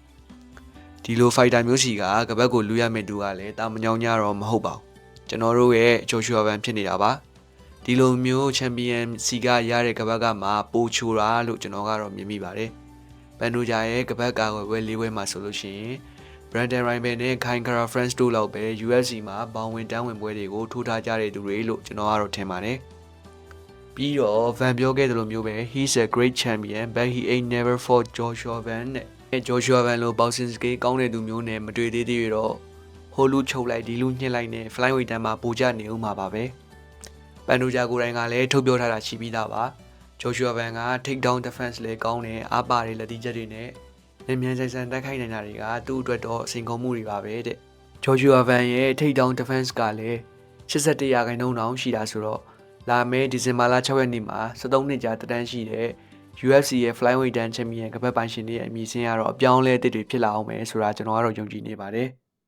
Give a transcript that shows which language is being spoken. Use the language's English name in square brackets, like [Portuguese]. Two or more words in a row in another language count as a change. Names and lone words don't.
[Burmese] ဒီလို fighter မျိုးစီကကပတ်ကိုလူရမဲ့သူကလည်းတာမညောင်းကြတော့မဟုတ်ပါဘူးကျွန်တော်တို့ရဲ့ Joshua ဘန်ဖြစ်နေတာပါဒီလိုမျိုးချန်ပီယံစီကရတဲ့ကပတ်ကမှပိုချိုတာလို့ကျွန်တော်ကတော့မြင်မိပါတယ်ပန်တိုဂျာရဲ့က ပတ်ကာကွယ်ပွဲ၄ပွဲမှာဆိုလို့ရှိရင် Brandon Rival နဲ့ Kai Kara France တို့လောက်ပဲ UFC မှာဘောင်ဝင်တန်းဝင်ပွဲတွေကိုထိုးထားကြတဲ့သူတွေလို့ကျွန်တော်ကတော့ထင်ပါတယ်ပြီးတော့ Van ပြော ခဲ့သလိုမျိုးပဲ [English] he's a great champion but he ain't never fought [Burmese] Joshua Van နဲ့ Joshua Van လို့ [English] boxing skill [Burmese] ကောင်းတဲ့သူမျိုးနဲ့မတွေ့သေးသေးတော့ဟို လူချုပ်လိုက်ဒီလူညှစ်လိုက်နဲ့ Flyweight တန်းမှာပိုကြနေဦးမှာပါပဲပန်တိုဂျာကိုယ်တိုင်ကလည်းထုတ်ပြောထားတာရှိပြီးသားပါJoshua Van က [English] take down defense [Burmese] လည်းကောင်းတယ်အားပါတဲ့လက်တီးချက်တွေနဲ့မြန်ဆန်တိုက်ခိုက်နိုင်တာတွေကသူ့အတွက်တော့အစိန်ခေါ်မှုတွေပါပဲတဲ့ Joshua Van ရဲ့ [English] take down defense [Burmese] ကလည်း81%တောင်ရှိတာဆိုတော့လာမယ့်ဒီဇင်ဘာလ6ရက်နေ့မှာ73နှစ်ကြာတက်တန်းရှိတဲ့ UFC ရဲ့ Flyweight တန်း Champion ကပတ်ပိုင်ရှင်တွေရဲ့အမည်စင်းကတော့အပြောင်းအလဲအသစ်တွေဖြစ်လာအောင်မယ်ဆိုတာကျွန်တော်ကတော့ယုံကြည်နေပါတယ်